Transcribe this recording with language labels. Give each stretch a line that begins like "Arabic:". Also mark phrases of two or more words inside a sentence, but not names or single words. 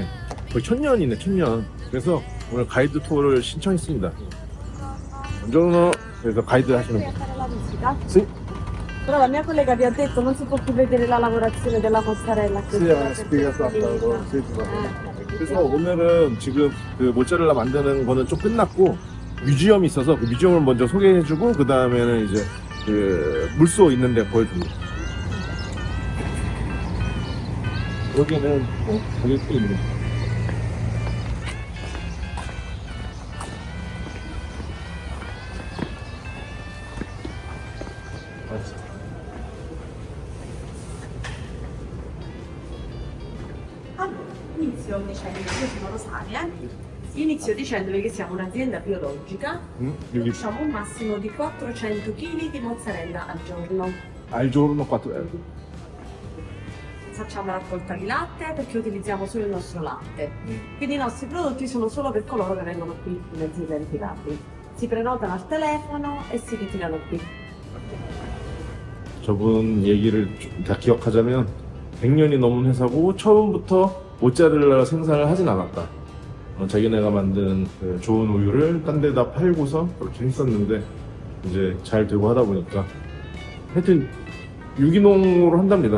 Korean: 거의 1000년이네, 1000년. 그래서 오늘 가이드 투어를 신청했습니다. buongiorno. 그래서 가이드 하시는 분.
Italian: fare la visita. Sì. Però la mia collega vi ha detto non si può più vedere la lavorazione della mozzarella. Sì, ha spiegato 아까.
Korean: 그래서 오늘은 지금 그 모짜렐라 만드는 거는 좀 끝났고 뮤지엄이 있어서 그 뮤지엄을 먼저 소개해주고 그 다음에는 이제 그 물소 있는데 보여줍니다. 여기는 가격도 있네.
Italian: Inizio dicendo, io sono Rosaria, inizio dicendovi che siamo un'azienda biologica,
Korean: 여기
Italian: produciamo un massimo di 400 kg di mozzarella al giorno. al giorno 4 euro. Facciamo raccolta di latte perché utilizziamo solo il nostro latte. Quindi i nostri prodotti sono solo per coloro che vengono qui in azienda ritirati. Si prenotano al telefono e si ritirano qui.
Korean: 저분 얘기를 다 기억하자면 100년이 넘은 회사고 처음부터 모짜렐라 생산을 하진 않았다. 자기네가 만든 그 좋은 우유를 딴 데다 팔고서 그렇게 했었는데 이제 잘 되고 하다 보니까 하여튼 유기농으로 한답니다.